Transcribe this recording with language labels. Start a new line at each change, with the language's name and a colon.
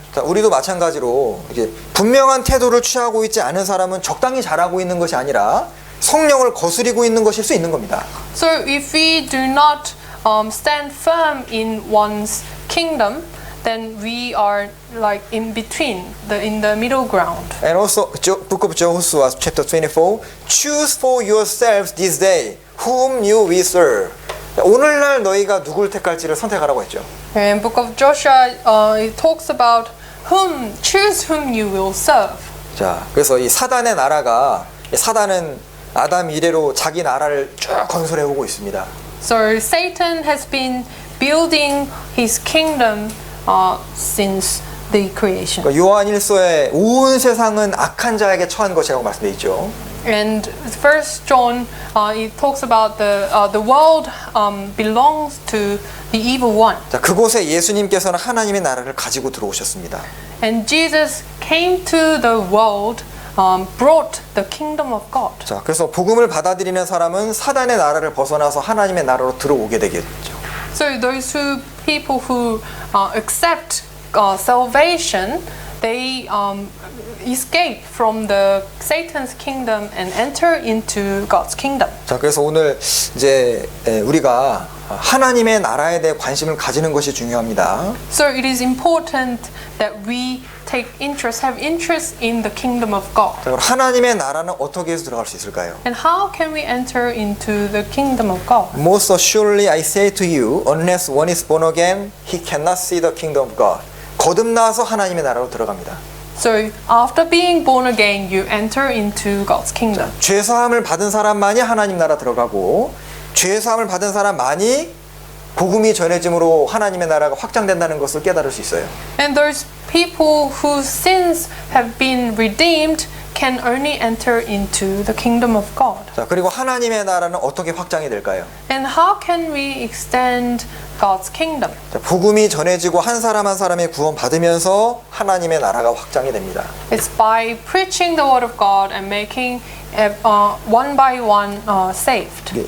Korean: 자, 우리도 마찬가지로 이게 분명한 태도를 취하고 있지 않은 사람은 적당히 잘하고 있는 것이 아니라 성령을 거스리고 있는 것일 수 있는 겁니다.
English: So if we do not stand firm in one's kingdom, then we are like in between, in the middle ground. And also, Book of Joshua, chapter 24, choose for yourselves this day whom you will serve.
Korean: 오늘날 너희가 누굴 택할지를 선택하라고 했죠.
English: In Book of Joshua, it talks about choose whom you will serve.
Korean: 자, 그래서 이 사단의 나라가 사단은 아담 이래로 자기 나라를 쭉 건설해 오고 있습니다.
English: So Satan has been building his kingdom since the creation.
Korean: 그러니까 요한일서에 온 세상은 악한 자에게 처한 것이라고 말씀되어 있죠.
English: And First John, it talks about the world belongs to the evil one.
Korean: 자, 그곳에 예수님께서는 하나님의 나라를 가지고 들어오셨습니다.
English: And Jesus came to the world, brought the kingdom of God.
Korean: 자, 그래서 복음을 받아들이는 사람은 사단의 나라를 벗어나서 하나님의 나라로 들어오게 되겠죠.
English: So those people who accept salvation, they escape from the Satan's kingdom and enter into God's kingdom.
Korean: 자, 그래서 오늘 이제 우리가 하나님의 나라에 대해 관심을 가지는 것이 중요합니다.
English: So it is important that we have interest in the kingdom of God.
Korean: 자, 그럼 하나님의 나라는 어떻게 해서 들어갈 수 있을까요?
English: And how can we enter into the kingdom of God? Most assuredly I say to you, unless one is born again, he cannot see the kingdom of God.
Korean: 거듭나서 하나님의 나라로 들어갑니다.
English: So after being born again, you enter into God's kingdom.
Korean: 죄 사함을 받은 사람만이 하나님 나라 들어가고 죄 사함을 받은 사람만이 복음이 전해짐으로 하나님의 나라가 확장된다는 것을 깨달을 수 있어요.
English: And those people whose sins have been redeemed can only enter into the kingdom of God.
Korean: 자, 그리고 하나님의 나라는 어떻게 확장이 될까요?
English: And how can we extend God's kingdom?
Korean: 자, 복음이 전해지고 한 사람 한 사람이 구원받으면서 하나님의 나라가 확장이 됩니다.
English: It's by preaching the word of God and making one by one saved.